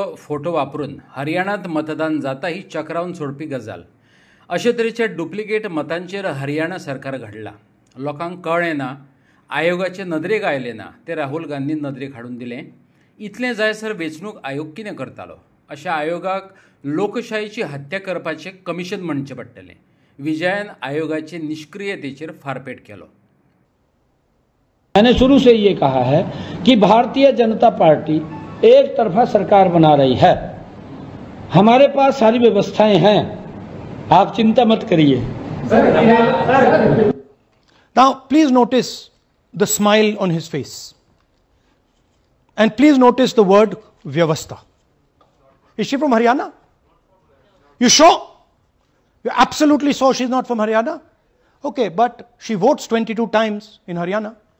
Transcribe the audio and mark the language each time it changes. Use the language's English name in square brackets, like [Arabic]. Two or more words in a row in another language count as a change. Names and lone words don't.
[Konkani] फोटो वापरून हरियाणात मतदान जाता ही चक्रावन सोडपी गजाल अशे तरेच्या डुप्लिकेट मतांचेर हरियाणा सरकार घडला लोकांक कळ्ळें ना आयोगाचे नदरेक आयले ना ते राहुल गांधीन नदरेक हाडून दिलें इतलें जायसर वेंचणूक आयोग कितें करतालो अशा आयोगाक लोकशायेची हत्या करपाचें कमिशन म्हणचें पडटलें विजयान आयोगाचे निष्क्रियतेचेर फारपेट केलो [Hindi] मैंने शुरू से ये कहा है कि भारतीय जनता पार्टी एक तरफा सरकार बना रही है हमारे पास सारी व्यवस्थाएं हैं आप चिंता मत करिए [English] Now please notice the smile on his face and please notice the word vyavastha. Is she from Haryana? You sure? You absolutely sure she's not from Haryana? Okay, but she votes 22 times in Haryana.